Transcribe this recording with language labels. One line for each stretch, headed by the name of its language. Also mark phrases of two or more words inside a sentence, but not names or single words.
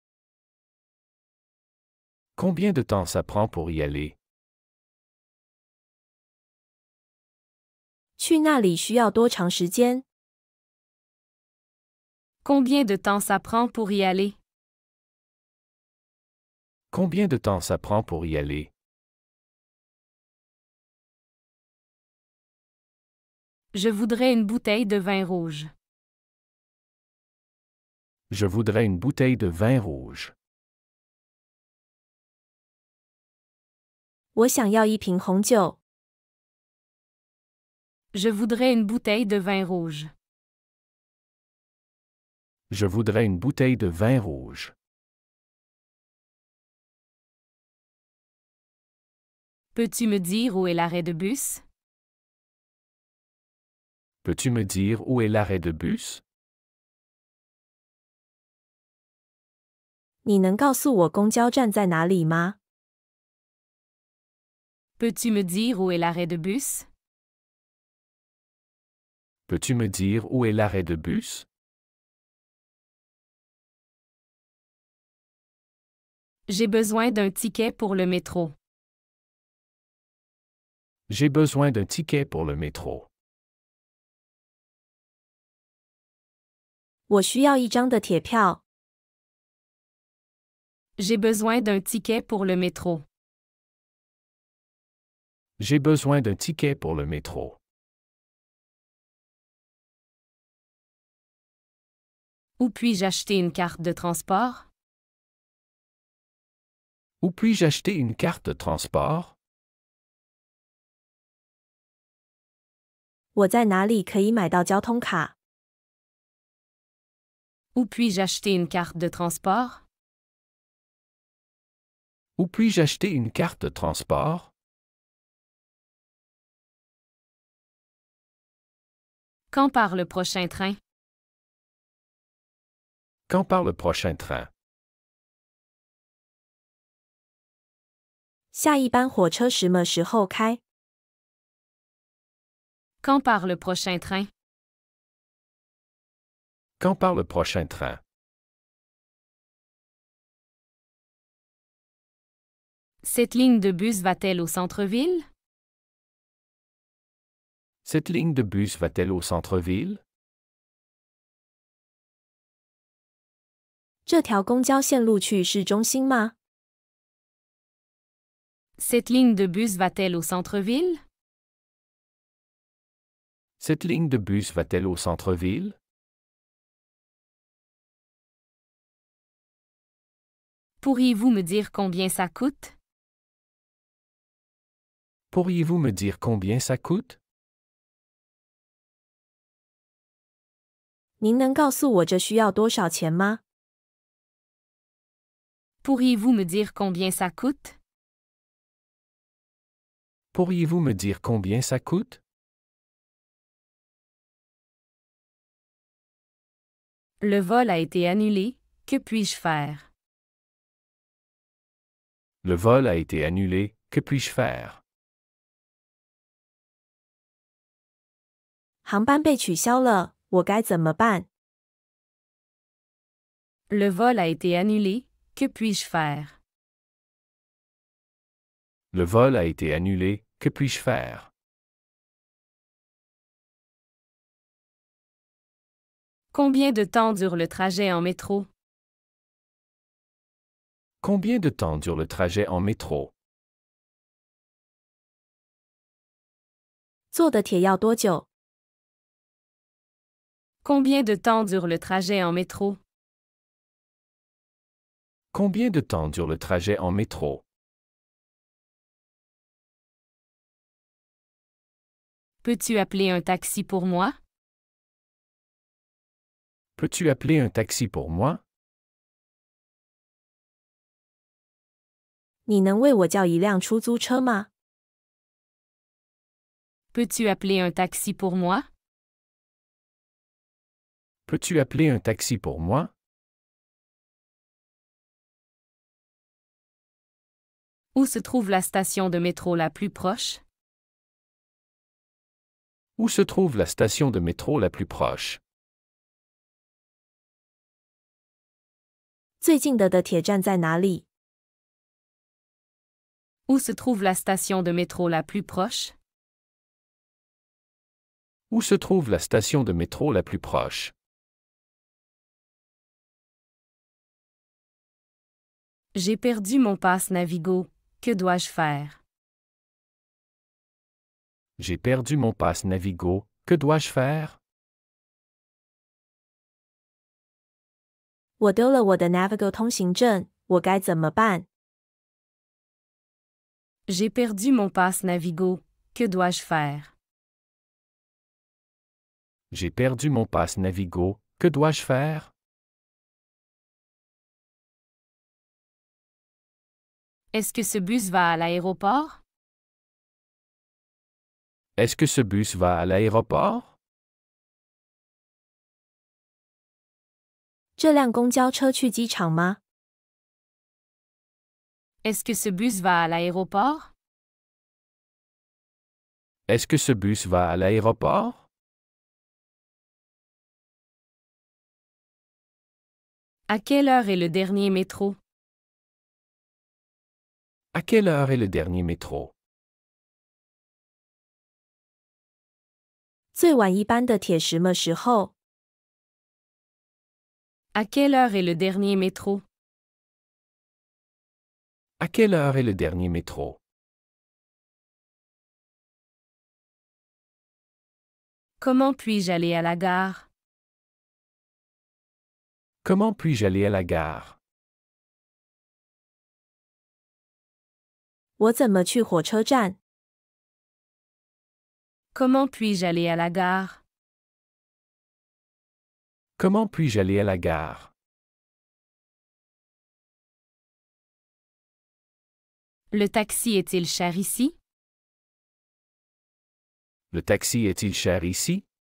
French: Combien de temps ça prend pour y aller?
Chinese: 去那里需要多长时间？
French: Combien de temps ça prend pour y aller? Combien de temps ça prend pour y aller? Je voudrais une bouteille de vin rouge. Je voudrais une bouteille de vin rouge.
Chinese: 我想要一瓶红酒。
French: Je voudrais une bouteille de vin rouge. Je voudrais une bouteille de vin rouge. Peux-tu me dire où est l'arrêt de bus? Peux-tu me dire où est l'arrêt de bus?
Chinese: 你能告诉我公交站在哪里吗？
French: Peux-tu me dire où est l'arrêt de bus? Peux-tu me dire où est l'arrêt de bus? J'ai besoin d'un ticket pour le métro. J'ai besoin d'un ticket pour le métro.
Chinese: 我需要一张的铁票。
French: J'ai besoin d'un ticket pour le métro. J'ai besoin d'un ticket pour le métro. Où puis-je acheter une carte de transport? Où puis-je acheter une carte de transport?
Chinese: 我在哪里可以买到交通卡？
French: Où puis-je acheter une carte de transport? Où puis-je acheter une carte de transport? Quand part le prochain train? Quand part le prochain train?
Chinese: 下一班火车什么时候开？
French: Quand part le prochain train? Quand part le prochain train? Cette ligne de bus va-t-elle au centre-ville? Cette ligne de bus va-t-elle au centre-ville?
Chinese: 这条公交线路去市中心吗？
French: Cette ligne de bus va-t-elle au centre-ville? Cette ligne de bus va-t-elle au centre-ville? Pourriez-vous me dire combien ça coûte? Pourriez-vous me dire combien ça coûte?
Chinese: 您能告诉我这需要多少钱吗？
French: Pourriez-vous me dire combien ça coûte? Pourriez-vous me dire combien ça coûte? Le vol a été annulé. Que puis-je faire? Le vol a été annulé. Que puis-je faire?
Chinese: 航班被取消了，我该怎么办？
French: Le vol a été annulé. Que puis-je faire? Le vol a été annulé. Que puis-je faire? Combien de temps dure le trajet en métro? Combien de temps dure le trajet en métro?
Chinese: 坐的铁要多久？
French: Combien de temps dure le trajet en métro? Combien de temps dure le trajet en métro? Peux-tu appeler un taxi pour moi? Peux-tu appeler un taxi pour moi?
Chinese: 你能为我叫一辆出租车吗？
French: Peux-tu appeler un taxi pour moi? Peux-tu appeler un taxi pour moi? Où se trouve la station de métro la plus proche? Où se trouve la station de métro la plus proche?
Chinese: 最近的铁站在哪里？
French: Où se trouve la station de métro la plus proche? Où se trouve la station de métro la plus proche? J'ai perdu mon passe Navigo. Que dois-je faire? J'ai perdu mon passe Navigo. Que dois-je faire?
Chinese: 我丢了我的 Navigo 通行证，我该怎么办？
French: J'ai perdu mon passe Navigo. Que dois-je faire? J'ai perdu mon passe Navigo. Que dois-je faire? Est-ce que ce bus va à l'aéroport? Est-ce que ce bus va à l'aéroport?
Chinese: 这辆公交车去机场吗？
French: Est-ce que ce bus va à l'aéroport? Est-ce que ce bus va à l'aéroport? À quelle heure est le dernier métro? À quelle heure est le dernier métro?
Chinese: 最晚一班的铁什么时候？
French: À quelle heure est le dernier métro? À quelle heure est le dernier métro? Comment puis-je aller à la gare? Comment puis-je aller à la gare?
Chinese: 我怎么去火车站？
French: Comment puis-je aller à la gare? Comment puis-je aller à la gare? Le taxi est-il cher ici? Le taxi est-il cher ici?